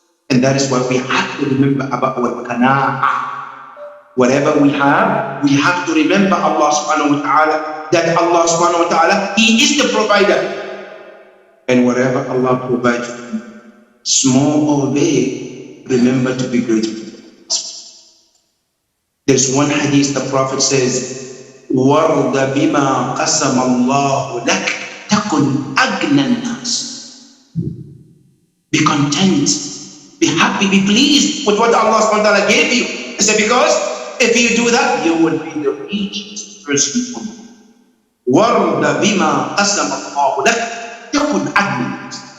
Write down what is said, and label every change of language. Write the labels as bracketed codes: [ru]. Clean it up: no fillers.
[en] And that is why we have to remember about our qana'ah. Whatever we have to remember Allah subhanahu wa ta'ala, that Allah subhanahu wa ta'ala, He is the provider. And whatever Allah provides, small or big, remember to be grateful. There's one hadith the Prophet says, [ar] وَرْضَ بِمَا قَسَمَ اللَّهُ لَكَ تَكُنْ أَغْنَى النَّاسِ. [en] Be content, be happy, be pleased with what Allah subhanahu wa ta'ala gave you. I said, because if you do that, you will be the richest person on earth. [ar] وَرْضَ بِمَا قَسَمَ اللَّهُ لَكَ تَكُنْ أَغْنَى النَّاسِ.